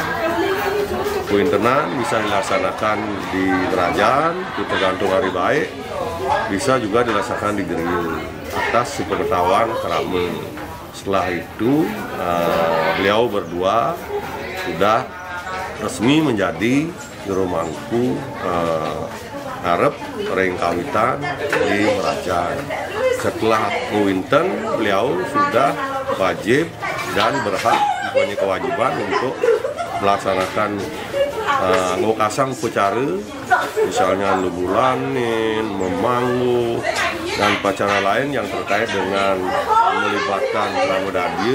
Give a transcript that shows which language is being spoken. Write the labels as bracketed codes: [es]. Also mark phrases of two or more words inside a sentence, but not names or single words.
[id] Kewintenan bisa dilaksanakan di kerajaan, itu tergantung hari baik. Bisa juga dilaksanakan di Geril atas sepengetahuan Kerama. Setelah itu beliau berdua sudah resmi menjadi Jurumangku [ban] ngarep ring kawitan [id] di Merajan. Setelah kewinten, beliau sudah wajib dan berhak mempunyai kewajiban untuk melaksanakan ngokasang pecara, misalnya lubulanin, memanggu, dan upacara lain yang terkait dengan melibatkan Kerama Dadi.